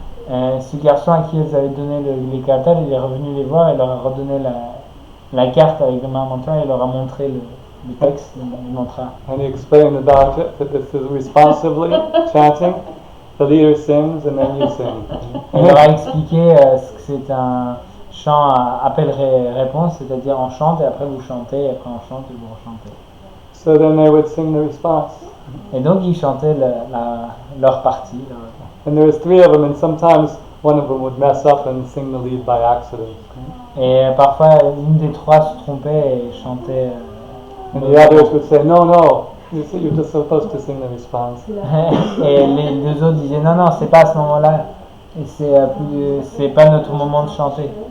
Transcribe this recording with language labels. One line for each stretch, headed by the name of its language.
French: Ce garçon à qui elles avaient donné les cartels, il est revenu les voir et leur a redonné la carte avec le main mantra et leur a montré le texte du mantra.
English: And he explained about it, that this is responsively chanting. The leader sings and then you sing.
French: Et il leur a expliqué que c'est un chant à appel-réponse, c'est-à-dire on chante et après vous chantez, et après on chante et vous rechantez.
English: So then they would sing the response.
French: Et donc ils chantaient leur partie.
English: And there was 3 of them, and sometimes one of them would mess up and sing the lead by accident.
French: Et parfois une des 3 se trompait et chantait.
English: And the others would say, no, you're just supposed to sing the response.
French: Et les 2 autres disaient non, c'est pas à ce moment-là, et c'est pas notre moment de chanter.